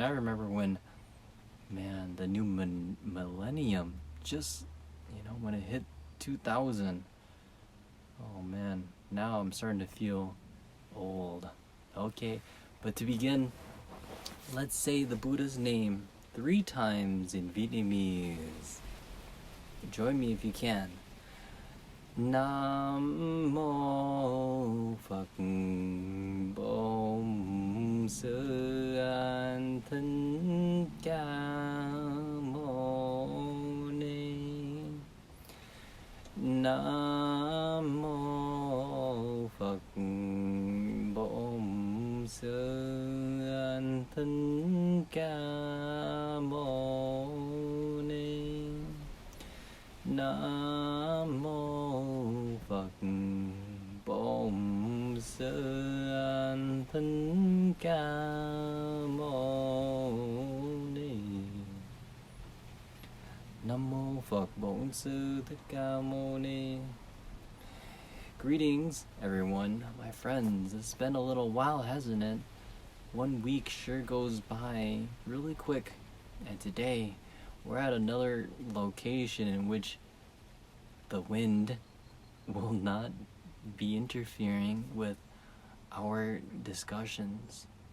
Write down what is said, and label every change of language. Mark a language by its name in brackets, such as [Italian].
[English] I remember when, man, the new millennium just, when it hit 2000. Oh man, now I'm starting to feel old. Okay, but to begin, let's say the Buddha's name 3 times in Vietnamese. Join me if you can. [Vietnamese] Nam mô Phật Bổn Sư Thích Ca Mâu Ni. Nam mô Phật Bổn Sư Thích Ca Mâu Ni. Nam mô Phật Bổn Sư Thích Ca Mâu Ni. Nam mô Phật Bổn Sư Thích Ca Mâu Ni. [English] Greetings, everyone, my friends. It's been a little while, hasn't it? 1 week sure goes by really quick, and today we're at another location in which the wind will not be interfering with our discussions.